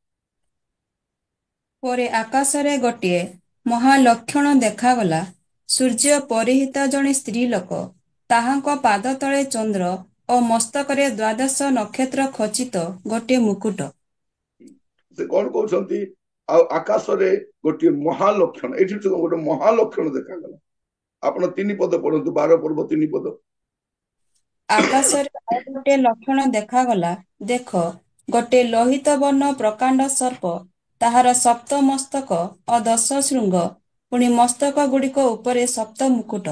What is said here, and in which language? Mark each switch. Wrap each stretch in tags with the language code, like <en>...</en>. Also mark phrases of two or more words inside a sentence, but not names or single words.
<or>ପରେ ଆକାଶରେ ଗୋଟିଏ ମହାଲକ୍ଷଣ ଦେଖାଗଲା। ସୂର୍ଯ୍ୟ ପରିହିତ ଜଣେ ସ୍ତ୍ରୀ ଲୋକ, ତାହାଙ୍କ ପାଦ ତଳେ ଚନ୍ଦ୍ର ଓ ମସ୍ତକରେ 12 ନକ୍ଷତ୍ର ଖଚିତ ଗୋଟିଏ ମୁକୁଟ। ସେ କଣ କହୁଛନ୍ତି? ଆକାଶରେ ଗୋଟେ ମହାଲକ୍ଷଣ ଯେ ଗୋଟେ ମହାଲକ୍ଷଣ ଦେଖା ଆପଣ 3 ପଦ ପଢନ୍ତୁ 12 ପର୍ବ 3 ପଦ। ଆକାଶରେ ଆଉ ଗୋଟିଏ ଲକ୍ଷଣ ଦେଖାଗଲା, ଦେଖ ଗୋଟିଏ ଲୋହିତ ବର୍ଣ୍ଣ ପ୍ରକାଣ୍ଡ ସର୍ପ, ତାହାର ସପ୍ତ ମସ୍ତକ ଓ 10 ଶୃଙ୍ଗ, ପୁଣି ମସ୍ତକ ଗୁଡ଼ିକ ଉପରେ ସପ୍ତ ମୁକୁଟ।</or>